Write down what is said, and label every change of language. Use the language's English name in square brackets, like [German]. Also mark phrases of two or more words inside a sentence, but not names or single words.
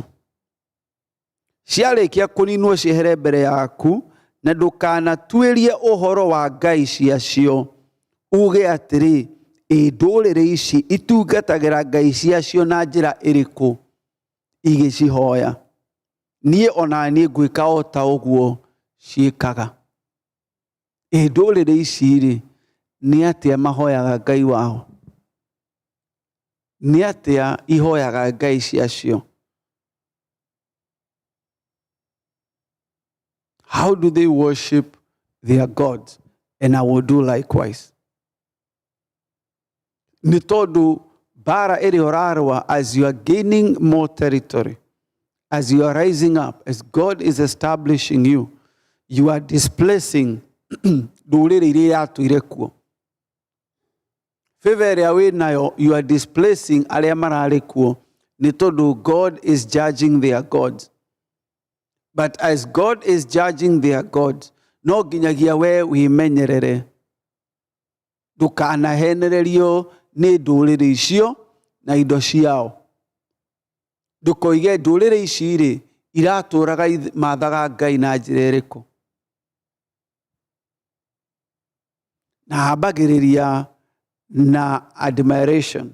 [Kikuyu] Ciarĩkia kũninwo ciehere mbere yaku, na ndũkanatuĩrie ũhoro wa ngai ciacio, uge atĩrĩ, ndũrĩrĩ ici itungatagĩra ngai ciacio na njĩra ĩrĩkũ igĩcihoya. Niĩ ona niĩ ngwĩka o ta ũguo ciĩkaga. Ndũrĩrĩ ici-rĩ, nĩ atĩa mahoyaga Ngai wao? Nĩ atĩa ihoyaga ngai ciacio? [English] How do they worship their gods? And I will do likewise. [Kikuyu] Nĩ tondũ bara ĩrĩa ũrarũa, [English] as you are gaining more territory, as you are rising up, as God is establishing you, you are displacing [Kikuyu] ndũrĩrĩ iria yatũire kuo. Favor ĩrĩa wĩnayo, [English] you are displacing [Kikuyu] arĩa mararĩ kuo, nĩ tondũ [English] God is judging their gods. But as God is judging their gods, [Kikuyu] no nginyagia we wĩmenyerere ndũkanahenererio nĩ ndũrĩrĩ icio na indo ciao. Ndũkoige ndũrĩrĩ ici-rĩ iratũraga mathaga Ngai na njĩra ĩrĩkũ. Na hambagĩrĩria na admiration.